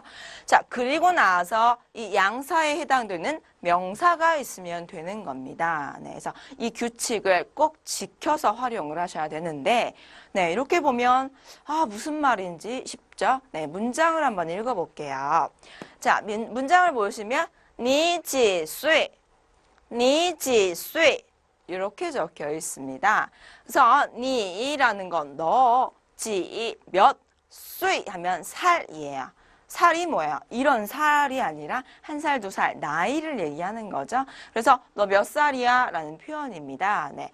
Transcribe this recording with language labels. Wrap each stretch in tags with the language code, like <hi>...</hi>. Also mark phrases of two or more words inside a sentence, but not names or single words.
<ko>자, 그리고 나서 이 양사에 해당되는 명사가 있으면 되는 겁니다. 네, 그래서 이 규칙을 꼭 지켜서 활용을 하셔야 되는데, 네, 이렇게 보면 무슨 말인지 쉽죠? 네, 문장을 한번 읽어볼게요. 자, 문장을 보시면</ko> <zh>你几岁? 你几岁?</zh> <ko>이렇게 적혀 있습니다. 그래서 니라는 건 너, 지, 몇, 岁하면 살이에요. 살이 뭐예요? 이런 살이 아니라 한 살, 두 살, 나이를 얘기하는 거죠. 그래서 너 몇 살이야? 라는 표현입니다. 네.</ko>